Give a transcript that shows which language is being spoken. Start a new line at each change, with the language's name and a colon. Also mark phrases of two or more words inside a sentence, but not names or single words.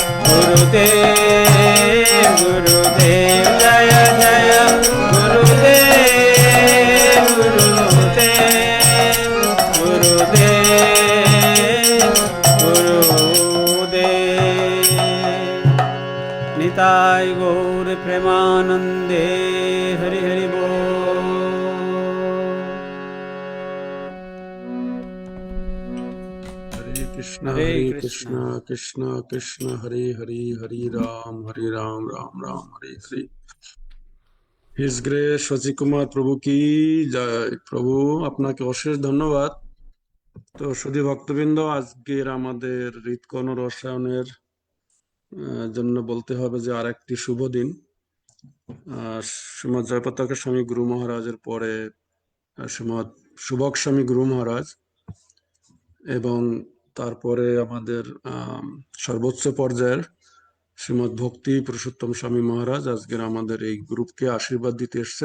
Bangla: গুরুদেব গুরুদেব জয় জয় গুরুদেব গুরুদেব গুরুদেব গুরুদেব নিতাই গৌর প্রেমানন্দে হরি হরি বোল Hare Krishna, Hare Hare Krishna. Krishna, Krishna Krishna, Hare Hare, Hare Ram, Ram Ram, Hare Hare.
English: His Grace
Bangla: শশী কুমার প্রভু কি জয়। প্রভু আপনাকে অশেষ ধন্যবাদ। তো সুধী ভক্তবৃন্দ, আজকের আমাদের হৃৎকর্ণ রসায়নের জন্য বলতে হবে যে আর একটি শুভ দিন। শ্রীমৎ জয়পতাকা স্বামী গুরু মহারাজের পরে শ্রীমৎ সুভগ স্বামী গুরু মহারাজ এবং তারপরে আমাদের সর্বোচ্চ পর্যায়ের শ্রীমৎ ভক্তি পুরুষোত্তম স্বামী মহারাজ আজকের আমাদের এই গ্রুপকে আশীর্বাদ দিতে এসছেন।